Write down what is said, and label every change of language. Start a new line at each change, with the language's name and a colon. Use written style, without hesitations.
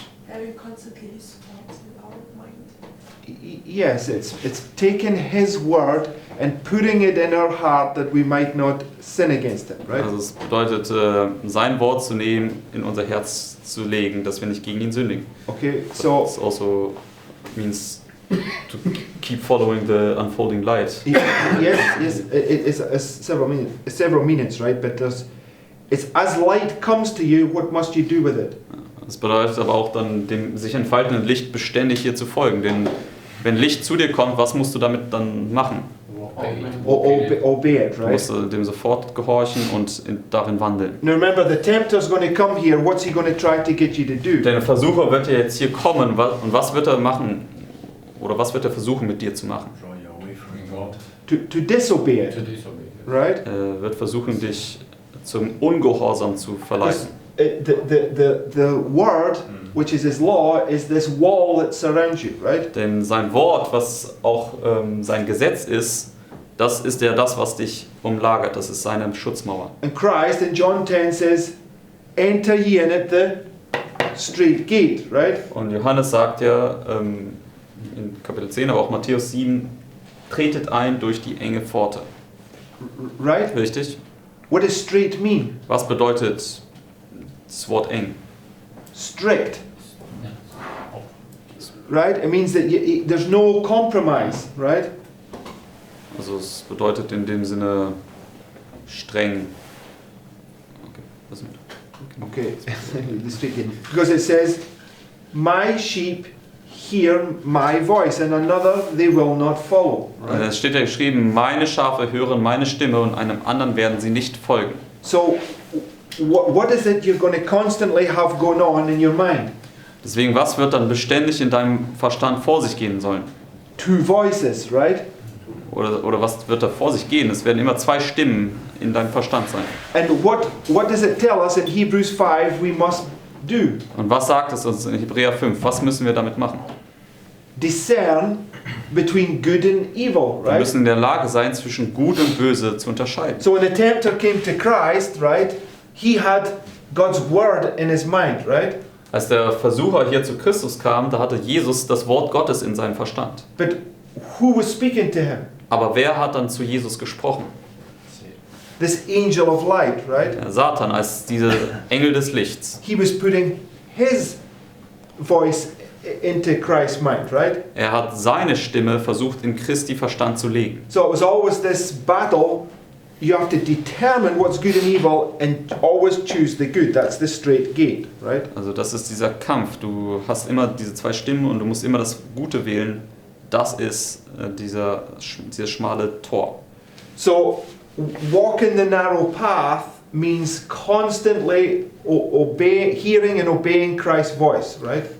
English: Having constantly his thoughts in our mind. Yes, it's taking his word and putting it in our heart that we might not sin against him, right?
German: Also es bedeutet, sein Wort zu nehmen, in unser Herz zu legen, dass wir nicht gegen ihn sündigen.
English: Okay, so It also means to keep following the unfolding light. yes, it's several meanings, right? But it's as light comes to you, what must you do with it?
German: Das bedeutet aber auch dann, dem sich entfaltenden Licht beständig hier zu folgen. Denn wenn Licht zu dir kommt, was musst du damit dann machen?
English: Obey it,
German: Du
English: right?
German: musst dem sofort gehorchen und darin wandeln.
English: Now remember, the tempter's going to come here. What's he going to try to get you to do?
German: Der Versucher wird ja jetzt hier kommen und was wird er machen? Oder was wird er versuchen mit dir zu machen?
English: Draw you away from God. To disobey To it, disobey. right?
German: Er wird versuchen, dich zum Ungehorsam zu verleiten.
English: The word, which is his law, is this wall that surrounds you, right?
German: Denn sein Wort, was auch sein Gesetz ist, das ist ja das, was dich umlagert. Das ist seine Schutzmauer.
English: And Christ in John 10 says, enter ye in at the straight gate, right?
German: Und Johannes sagt ja in Kapitel 10, aber auch Matthäus 7, tretet ein durch die enge Pforte.
English: Right?
German: Richtig?
English: What does straight mean?
German: Was bedeutet das Wort eng?
English: Strict, right? It means that there's no compromise, right?
German: Also es bedeutet in dem Sinne streng. Okay, was mit?
English: Okay, the straight gate. Because it says, my sheep hear my voice, and another they will not follow. Right?
German: Es steht ja geschrieben, meine Schafe hören meine Stimme und einem anderen werden sie nicht folgen.
English: So, what is it you're going to constantly have going on in your mind?
German: Deswegen, was wird dann beständig in deinem Verstand vor sich gehen sollen?
English: Two voices, right?
German: Oder was wird da vor sich gehen? Es werden immer zwei Stimmen in deinem Verstand sein.
English: And what does it tell us in Hebrews 5 we must do?
German: Und was sagt es uns in Hebräer 5? Was müssen wir damit machen?
English: Discern between good and evil,
German: Wir
English: right?
German: müssen in der Lage sein, zwischen Gut und Böse zu unterscheiden.
English: So when the tempter came to Christ, right, he had God's word in his mind, right?
German: Als der Versucher hier zu Christus kam, da hatte Jesus das Wort Gottes in seinem Verstand.
English: But who was speaking to him?
German: Aber wer hat dann zu Jesus gesprochen?
English: This angel of light, right?
German: Der Satan als dieser Engel des Lichts.
English: He was putting his voice into Christ's mind, right?
German: Er hat seine Stimme versucht in Christi Verstand zu legen.
English: So it was always this battle. You have to determine what's good and evil and always choose the good. That's the straight gate, right?
German: Also das ist dieser Kampf. Du hast immer diese zwei Stimmen und du musst immer das Gute wählen. Das ist dieses schmale Tor.
English: So walking the narrow path means constantly hearing and obeying Christ's voice, right?